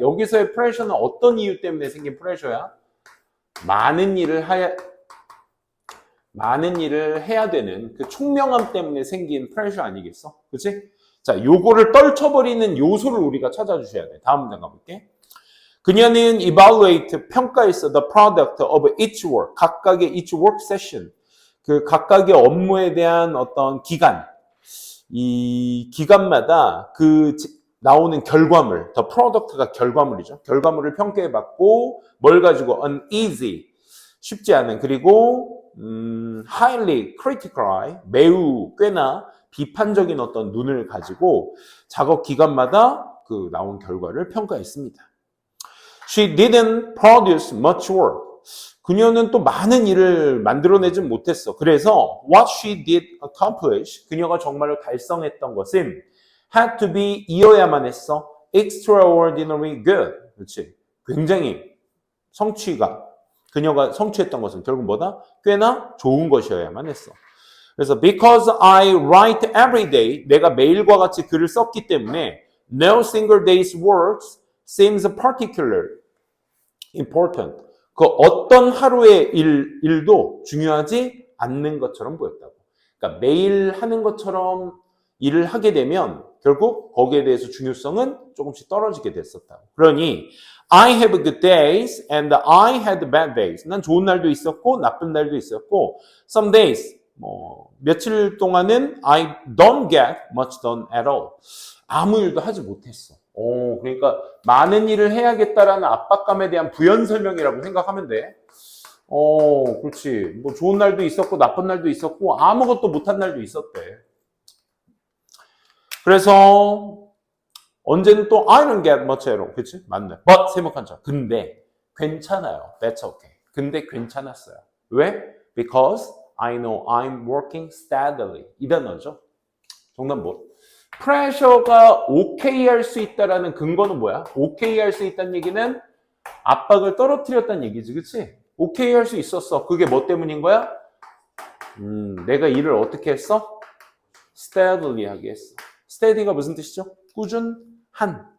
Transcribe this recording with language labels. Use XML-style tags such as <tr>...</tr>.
<ko>여기서의 프레셔는 어떤 이유 때문에 생긴 프레셔야? 많은 일을 해야 되는 그 총명함 때문에 생긴 프레셔 아니겠어? 그치? 자, 요거를 떨쳐버리는 요소를 우리가 찾아주셔야 돼. 다음 문장 가볼게. 그녀는 evaluate, 평가했어.</ko> <en>the product of each work. 각각의 each work session.</en> <ko>그 각각의 업무에 대한 어떤 기간. 이 기간마다 그 나오는 결과물, the product가 결과물이죠. 결과물을 평가해봤고 뭘 가지고 uneasy, 쉽지 않은, 그리고</ko> <en>highly critical,</en> <ko>매우 꽤나 비판적인 어떤 눈을 가지고 작업 기간마다 그 나온 결과를 평가했습니다.</ko> <en>She didn't produce much work.</en> <ko>그녀는 또 많은 일을 만들어내지 못했어. 그래서</ko> <en>what she did accomplish,</en> <ko>그녀가 정말로 달성했던 것은</ko> <en>had to be</en> <ko>이어야만 했어.</ko> <en>extraordinary good. 그렇지.</en> <ko>굉장히 그녀가 성취했던 것은 결국 뭐다? 꽤나 좋은 것이어야만 했어.</ko> <en>그래서 because I write every day,</en> <ko>내가 매일과 같이 글을 썼기 때문에</ko> <en>no single day's works seems particularly important.</en> <ko>그 어떤 하루의 일도 중요하지 않는 것처럼 보였다고. 그러니까 매일 하는 것처럼 일을 하게 되면 결국 거기에 대해서 중요성은 조금씩 떨어지게 됐었다고.</ko> <en>그러니 I have good days and I had bad days.</en> <ko>난 좋은 날도 있었고 나쁜 날도 있었고</ko> <en>some days</en> <ko>며칠 동안은</ko> <en>I don't get much done at all.</en> <ko>아무 일도 하지 못했어. 그러니까 많은 일을 해야겠다라는 압박감에 대한 부연 설명이라고 생각하면 돼. 그렇지. 뭐 좋은 날도 있었고 나쁜 날도 있었고 아무것도 못한 날도 있었대.</ko> <en>그래서 언제는 또 I don't get much at all.</en> <ko>그렇지? 맞네. But 세목한 자. 근데 괜찮아요.</ko> <en>That's okay.</en> <ko>근데 괜찮았어요. 왜?</ko> <en>Because I know I'm working steadily.</en> <ko>이 단어죠. 정답 뭐? 프레셔가 오케이 할 수 있다라는 근거는 뭐야? 오케이 할 수 있다는 얘기는 압박을 떨어뜨렸다는 얘기지, 그치? 오케이 할 수 있었어. 그게 뭐 때문인 거야? 내가 일을 어떻게 했어? steadily 하게 했어. steady가 무슨 뜻이죠? 꾸준한.</ko>